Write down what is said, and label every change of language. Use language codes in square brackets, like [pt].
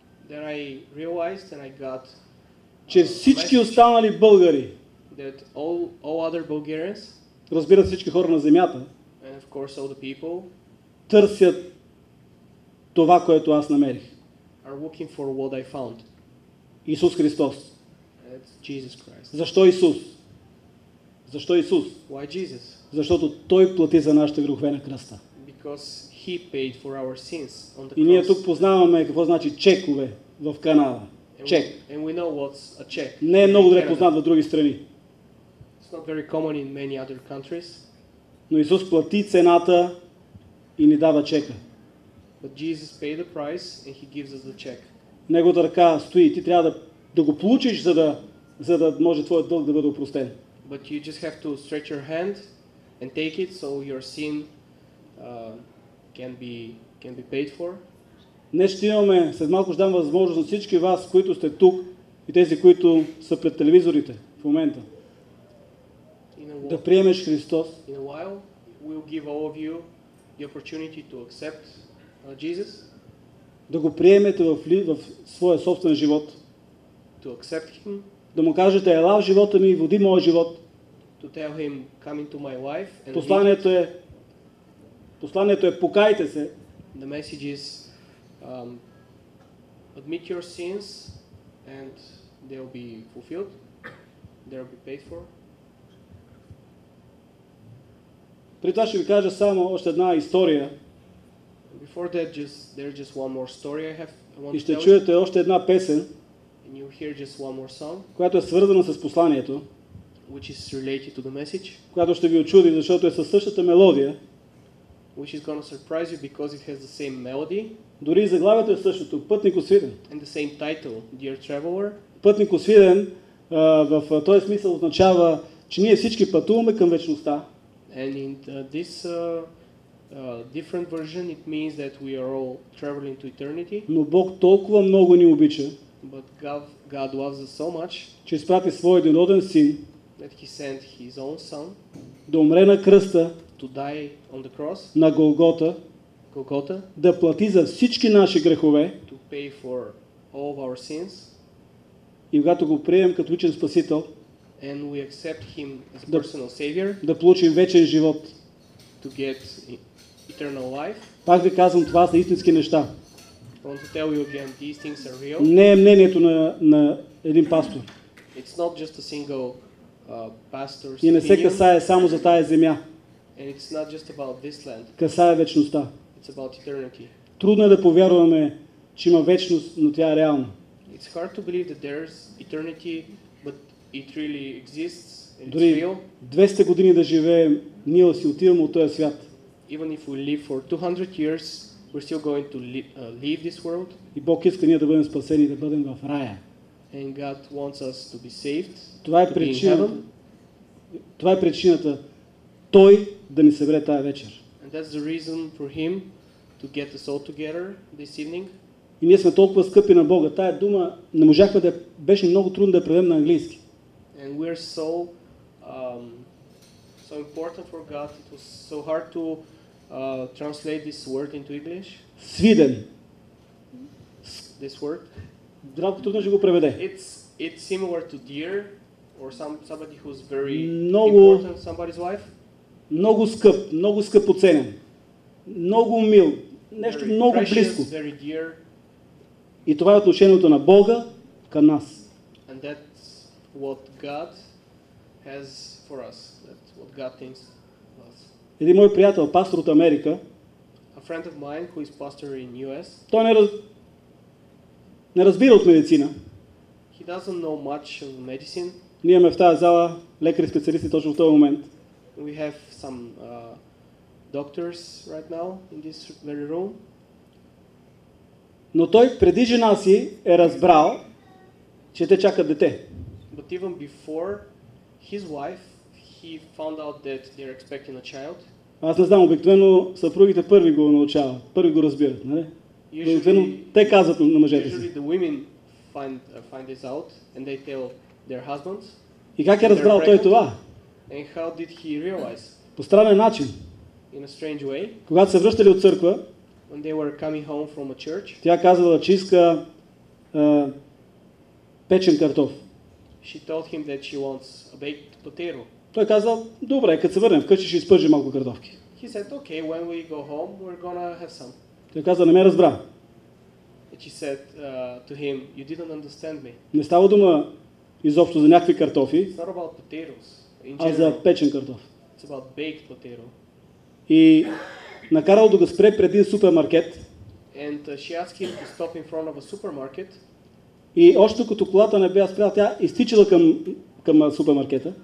[en] then I realized and I got [bg] че всички [en] message [bg] останали българи, [en] that all other Bulgarians, [bg] разбира се всички хора на земята, [en] and of course all the people, [bg] търсят това, което аз намерих. [en] are looking for what I found. [bg] Исус Христос. [en] And it's Jesus Christ. [bg] Защо Исус? Защо Исус? [en] Why Jesus? [bg] Защото Той плати за нашите грехове на кръста. [en] Because He paid for our sins on the [bg] И ние [en] cross. [bg] тук познаваме какво значи чекове в Канада. Чек. [en] And we know what's a check. [bg] Не е много [en] in [bg] добре [en] Canada. [bg] познат в други страни. [en] It's not very common in many other countries, [bg] Но Исус плати цената и ни дава чека. [en] but Jesus paid the price and He gives us the check. [bg] Неговата ръка стои. Ти трябва да го получиш, за да може твоят дълг да бъде опростен. [en] But you just have to stretch your hand and take it so your sin can be paid for. [bg] Днес ще имаме, след малко ще дам възможност на всички вас, които сте тук и тези, които са пред телевизорите в момента, да приемеш Христос, [en] In a while, we'll give all of you the opportunity to accept Jesus, [bg] да го приемете в своя собствен живот, [en] to accept Him, [bg] да му кажете, ела в живота ми, води моя живот. [en] to tell Him, come into my life and [bg] Посланието е покайте се, [en] the message is admit your sins and they'll be fulfilled, they'll be paid for. [bg] При това ще ви кажа само още една история [en] Before that, there's just one more story I want [bg] и [en] to [bg] ще [en] tell you, [bg] чуете още една песен, [en] and you'll hear just one more song, [bg] която е свързана с посланието, [en] which is related to the message, [bg] която ще ви очуди, защото е със същата мелодия. [en] which is going to surprise you because it has the same melody [bg] Дори и заглавието е същото. Пътник освиден. [en] and the same title, Dear Traveler. [bg] Пътник освиден в този смисъл означава, че ние всички пътуваме към вечността. [en] And in this different version, it means that we are all traveling to eternity. [bg] Но Бог толкова много ни обича, [en] But God loves us so much [bg] че изпрати своя единороден син [en] that He sent His own Son [bg] да умре на кръста [en] to die on the cross, [bg] на Голгота, [en] Golgotha, [bg] да плати за всички наши грехове [en] to pay for all of our sins. [bg] и когато го приемем като личен спасител, [en] And we accept Him as [bg] Да. [en] personal Savior [bg] да получим вечен живот. [en] to get eternal life. [bg] Пак ви казвам, това са истински неща. [en] I want to tell you again, these things are real. [bg] Не е мнението на един пастор. [en] It's not just a single pastor's [bg] И не се [en] opinion, [bg] касае само за тая земя. [en] and it's not just about this land. [bg] Касае вечността. [en] It's about eternity. [bg] Трудно е да повярваме, че има вечност, но тя е реална. [en] It's hard to believe that there's eternity, but it really exists and it's [bg] Дори [en] real. [bg] 200 години да живеем, ние си отиваме от този свят. [en] Even if we live for 200 years, we're still going to leave this world. [bg] И Бог иска ние да бъдем спасени, да бъдем в рая. [en] And God wants us to be saved. [bg] Това е [en] to be in [bg] причината. [en] heaven. [bg] Това е причината Той да ни събере тая вечер. [en] And that's the reason for Him to get us all together this evening. [bg] И ние сме толкова скъпи на Бога. Тая дума не можахме да... Беше много трудно да я преведем на английски. [en] And we're so so important for God. It was so hard to translate this word into English. [bg] Свиден. [en] This word. [bg] Здравко трудно ще го преведе. [en] It's similar to dear or somebody who's very [bg] Много- [en] important, somebody's wife. [bg] Много скъп оценен. Много мил. Нещо [en] Very [bg] много [en] precious, [bg] близко. [en] very dear, [bg] И това е отношението на Бога към нас. [en] and that's what God has for us. That's what God thinks of us. [bg] Един мой приятел, пастор от Америка, [en] A friend of mine who is pastor in US, [bg] той не разбира от медицина. [en] he doesn't know much of medicine. [bg] Ние имаме в тази зала лекари специалисти точно в този момент. [en] We have some doctors right now in this very room. [bg] Но той преди жена си е разбрал, че те чакат дете. [en] But even before his wife, he found out that they're expecting a child. [bg] Аз не знам, обикновено съпругите първи го научават, първи го разбират. Нали? Обикновено те казват на мъжете си. [en] Usually the women find this out and they tell their husbands. [bg] И как е разбрал той това? [en] And how did he realize? [bg] По странен начин. [en] In a strange way, [bg] Когато се връщали от църква, [en] when they were coming home from a church, [bg] тя казала, че иска печен картоф. [en] she told him that she wants a baked potato. [bg] Той казал, добре, като се върнем вкъщи, ще изпържи малко картофки. [en] He said, okay, when we go home, we're gonna have some. [bg] Той каза, не ме разбра. [en] And she said to him, you didn't understand me. [bg] Не става дума изобщо за някакви картофи, [en] It's not about potatoes in [bg] а [en] general. [bg] за печен картоф. [en] It's about baked potato. [bg] И накарал да го спре преди супермаркет. [en] And she asked him to stop in front of a supermarket. [bg] И още като колата не бе спряла, тя изтичала към супермаркета.